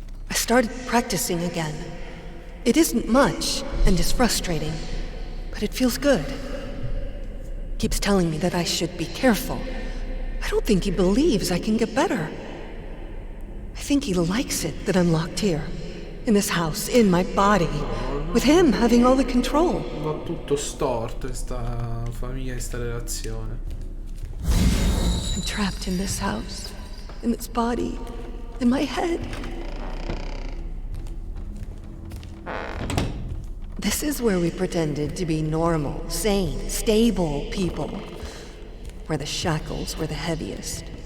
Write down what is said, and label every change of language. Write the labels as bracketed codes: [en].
[en] I started practicing again. It isn't much, and is frustrating, but it feels good. Keeps telling me that I should be careful. I don't think he believes I can get better. I think he likes it that I'm locked here, in this house, in my body, with him having all the control. [it] Va tutto storto in sta famiglia, in sta relazione. [en] I'm trapped in this house, in its body, in my head. This is where we pretended to be normal, sane, stable people. Where the shackles were the heaviest.